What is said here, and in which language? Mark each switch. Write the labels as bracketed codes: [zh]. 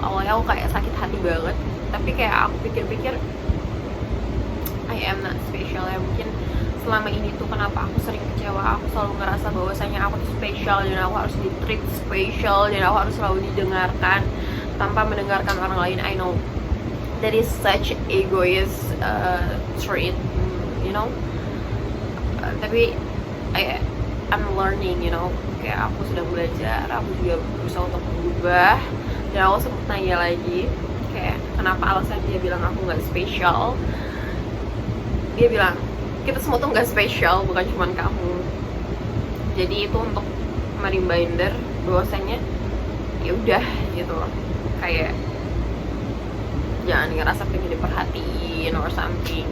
[id] Awalnya aku kayak sakit hati banget, tapi kayak aku pikir-pikir, I am not special ya. Mungkin selama ini tuh kenapa aku sering kecewa, aku selalu ngerasa bahwasanya aku tuh spesial dan aku harus di treat spesial dan aku harus selalu didengarkan tanpa mendengarkan orang lain. [en] I know that is such egoist trait, you know. Tapi I'm learning, you know. [id] Kayak aku sudah belajar, aku juga berusaha untuk berubah. Dan aku sempat nanya lagi, kayak kenapa alasan dia bilang aku nggak spesial. Dia bilang kita semua tuh nggak spesial, bukan cuma kamu. Jadi itu untuk reminder bahwasanya ya udah gitu loh, kayak jangan ngerasa pengen diperhatiin or something.